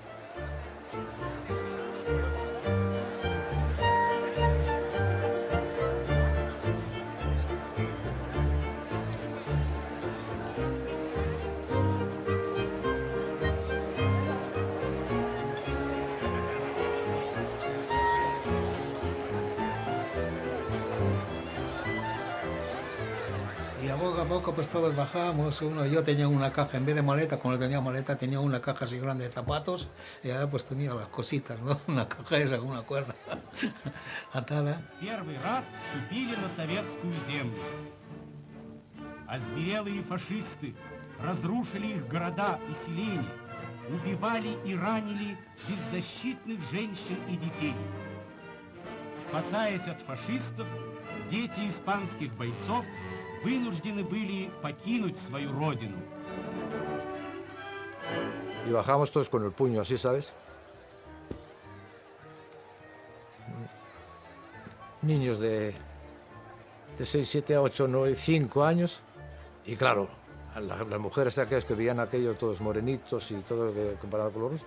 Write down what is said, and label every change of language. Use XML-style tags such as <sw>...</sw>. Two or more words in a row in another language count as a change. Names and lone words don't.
<es>Y a poco pues todos bajábamos. Yo tenía una caja, en vez de maleta, cuando tenía maleta, tenía una caja así grande de zapatos, y ahora pues tenía las cositas, ¿no? Una caja esa con una cuerda atada.</es> <ru>Первый раз вступили на советскую землю. Озверелые фашисты разрушили их города и селения, убивали и ранили беззащитных женщин и детей. Спасаясь от фашистов, дети испанских бойцов вынуждены были покинуть свою родину.</ru> <es>Y bajamos todos con el puño así, ¿sabes? Niños de 6, 7, 8, 9, 5 años. Y claro, las mujeres aquellas que veían aquello todos morenitos y todo lo que comparado con los rusos.</es>